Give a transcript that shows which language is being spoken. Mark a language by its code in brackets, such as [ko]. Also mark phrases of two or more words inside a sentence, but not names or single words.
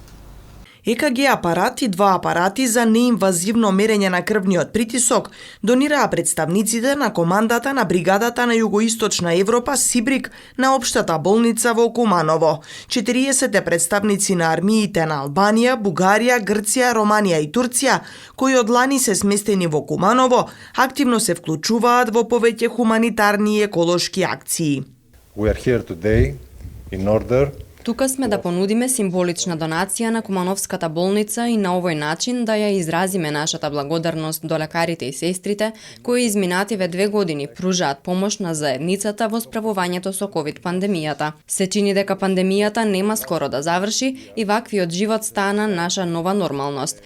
[mk] ЕКГ апарат и 2 апарати за неинвазивно мерење на крвниот притисок донираа представниците на командата на бригадата на Југоисточна Европа Сибрик на Општата болница во Куманово. 40 представници на армиите на Албанија, Бугарија, Грција, Романија и Турција, кои од лани се сместени во Куманово, активно се вклучуваат во повеќе хуманитарни и еколошки акции. [en] We are here today in order [mk] Тука сме да понудиме символична донација на Кумановската болница и на овој начин да ја изразиме нашата благодарност до лекарите и сестрите кои изминативе 2 години пружаат помош на заедницата во справувањето со ковид пандемијата. Се чини дека пандемијата нема скоро да заврши и ваквиот живот стана наша нова нормалност.